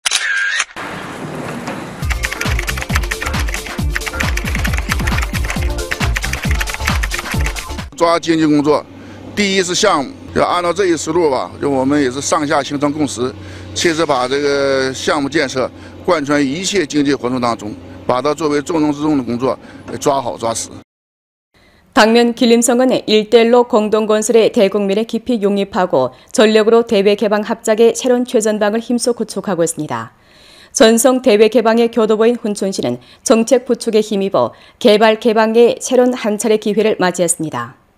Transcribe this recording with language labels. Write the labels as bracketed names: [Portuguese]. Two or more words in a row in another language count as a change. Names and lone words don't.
[Chinese] 抓经济工作，第一是项目，要按照这一思路吧，就我们也是上下形成共识，切实把这个项目建设贯穿一切经济活动当中，把它作为重中之重的工作抓好抓实。 [Korean] 당면 길림성은 1대1로 공동건설의 대국민에 깊이 용입하고 전력으로 대외 개방 합작의 새로운 최전방을 힘써 구축하고 있습니다. 전성 대외 개방의 교도보인 훈춘시는 정책 부축에 힘입어 개발 개방의 새로운 한 차례 기회를 맞이했습니다.